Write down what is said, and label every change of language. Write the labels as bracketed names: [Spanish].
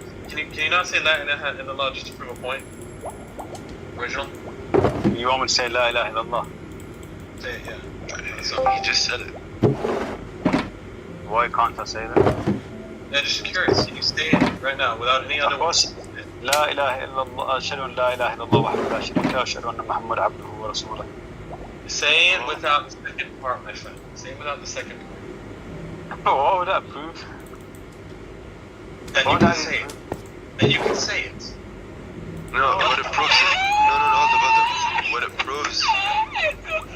[English] Can you not say La ilaha illallah just to prove a point? Original? You want me to say La ilaha illallah? Say it, yeah. So he just said it. Why can't I say that? Yeah, just curious. Can you say it right now without any other Of course. [Arabic] لا إله إلا الله أشهد أن لا إله إلا الله وحده لا شريك له أشهد أن محمد عبده ورسوله. [English] Say it without the second part, my friend. Say it without the second part. Oh, what would that prove? That you can say it. That you can say it. No, what it proves is, no, hold on.